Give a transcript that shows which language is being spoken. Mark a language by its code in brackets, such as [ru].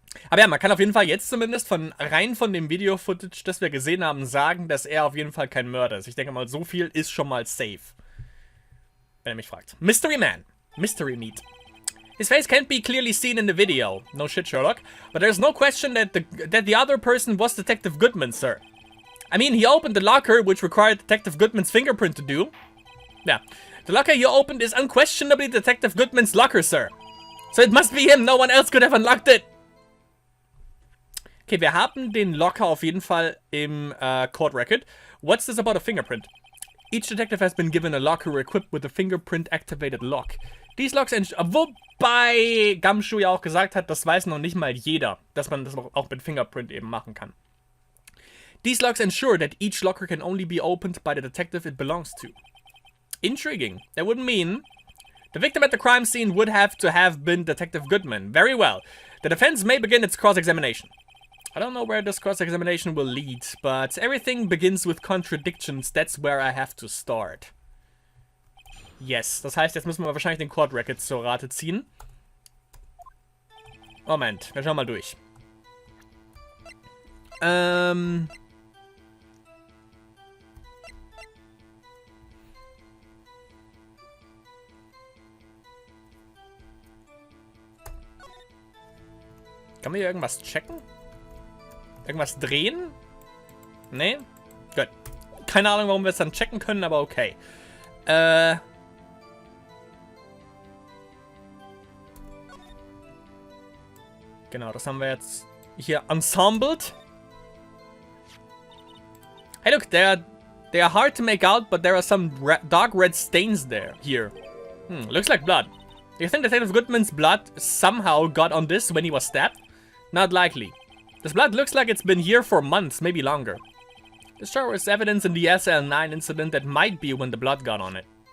[de] Aber ja, man kann auf jeden Fall jetzt zumindest rein von dem Video-Footage, das wir gesehen haben, sagen, dass er auf jeden Fall kein Mörder ist. Ich denke mal, so viel ist schon mal safe. Wenn er mich fragt. [en] Mystery Man. Mystery Meat. His face can't be clearly seen in the video. No shit, Sherlock. But there's no question that the other person was Detective Goodman, sir. I mean, he opened the locker, which required Detective Goodman's fingerprint to do. Yeah. The locker he opened is unquestionably Detective Goodman's locker, sir. So it must be him. No one else could have unlocked it. [de] Okay, wir haben den Locker auf jeden Fall im Court Record. [en] What's this about a fingerprint? Each detective has been given a locker equipped with a fingerprint-activated lock. These locks [de] wobei Gumshoe ja auch gesagt hat, das weiß noch nicht mal jeder, dass man das auch mit Fingerprint eben machen kann. [en] These locks ensure that each locker can only be opened by the detective it belongs to. Intriguing. That would mean The victim at the crime scene would have to have been Detective Goodman. Very well. The defense may begin its cross-examination. I don't know where this cross-examination will lead, but everything begins with contradictions. That's where I have to start. [de] Yes, das heißt, jetzt müssen wir wahrscheinlich den Court Record zur Rate ziehen. Moment, wir schauen mal durch. Kann man hier irgendwas checken? Irgendwas drehen? Nee? Gut. Keine Ahnung, warum wir es dann checken können, aber okay. Genau, das haben wir jetzt hier ensembled. [en] Hey, look, they are hard to make out, but there are some dark red stains here. Looks like blood. Do you think Detective Goodman's blood somehow got on this when he was stabbed? Not likely. This blood looks like it's been here for months, maybe longer. This shows evidence in the SL9 incident that might be when the blood got on it.